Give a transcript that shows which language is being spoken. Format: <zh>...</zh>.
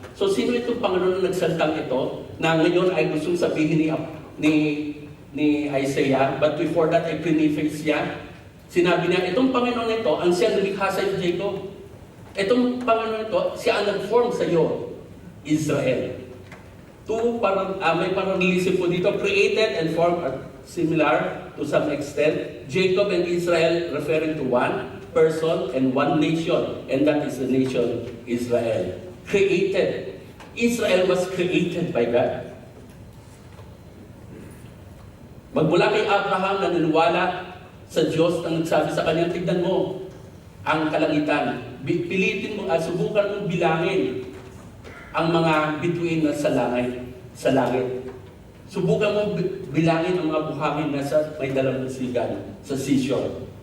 <tl>So sino itong Panginoon na nagsaltang ito na ngayon ay gustong sabihin ni Isaiah,</tl> <en>but before that</en> <tl>ay pre-preface niya. Sinabi niya, itong Panginoon ito, ang siya nalikha sa iyo, Jacob. Itong Panginoon ito, siya ang nag-form sa iyo, Israel. May parallelism po dito,</tl> <en>created and formed are similar to some extent. Jacob and Israel referring to one person and one nation, and that is the nation Israel. Created. Israel was created by God.</en> <tl>Magmula kay Abraham na naniwala sa Diyos na nagsabi sa kanya, tignan mo ang kalangitan. Pilitin mo, subukan mong bilangin ang mga bituin na sa langit. Subukan mong bilangin ang mga buhangin na sa may dalampasigan, sa seashore.</tl>